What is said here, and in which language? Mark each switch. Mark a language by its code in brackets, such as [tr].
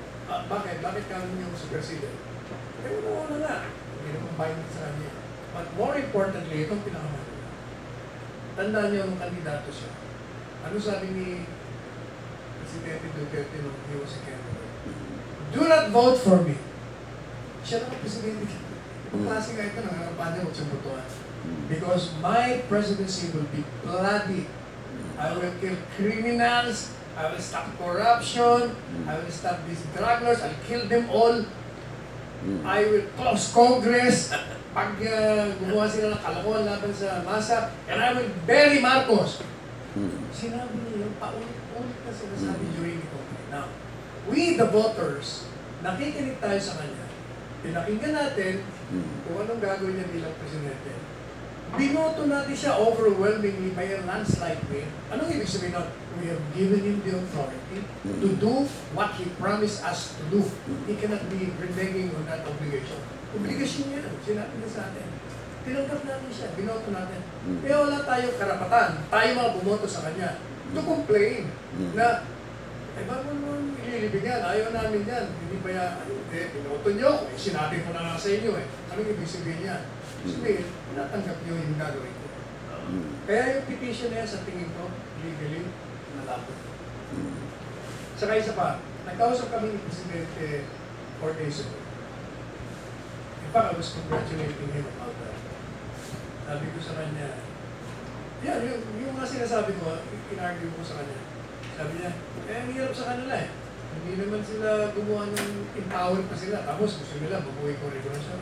[tl] Bakit? Bakit kami yung superseded? Eh, una na nga. Hindi naman binding sa kanya. [en] But more importantly, [tl] itong pinakamahalaga. tandaan niyo nung kandidato siya. Ano sabi ni Presidente Duterte nung [en] he was a candidate? Do not vote for me. [tl] Siya naman Presidente. Yung klase nga ito, nangangampanya niya, huwag siyang botohan. [en] Because my presidency will be bloody. I will kill criminals. I will stop corruption. I will stop these drug lords. I'll kill them all. I will close Congress. [tl] Pag gumawa sila ng kalokohan laban sa masa. [en] And I will bury Marcos. [tl] Sinabi niya yung paulit-ulit na sinasabi [en] during the campaign. Now, we the voters, [tl] nakikinig tayo sa kanya. Pinakinggan natin kung anong gagawin niya bilang presidente. Binoto natin siya overwhelmingly [en] by a landslide win. [tl] Anong ibig sabihin nun? [en] We have given him the authority to do what he promised us to do. He cannot be reneging on that obligation. [tl] Obligasyon niya, sinabi niya sa atin. Tinanggap natin siya, binoto natin. Kaya wala tayong karapatan, tayo mga bumoto sa kanya, [en] to complain [tl] na, bago naman ililibigan, ayaw namin yan. Hindi ba yan, binoto niyo ako, sinabi ko na nga sa inyo Anong ibig sabihin niya? Sabihin, natanggap niyo yung gagawin ko. Kaya yung petition na yan, sa tingin ko, legally, nalapot. Saka isa pa, nagkausap kami ni Presidente 4 days ago. [en] In fact, I was congratulating him about that. [tl] Sabi ko sa kanya, yan, yung mga sinasabi ko, in-argue ko sa kanya. Sabi niya, ang hirap sa kanila Hindi naman sila gumawa ng empower pa sila. Tapos gusto nila, mabuhay ko regulasyon.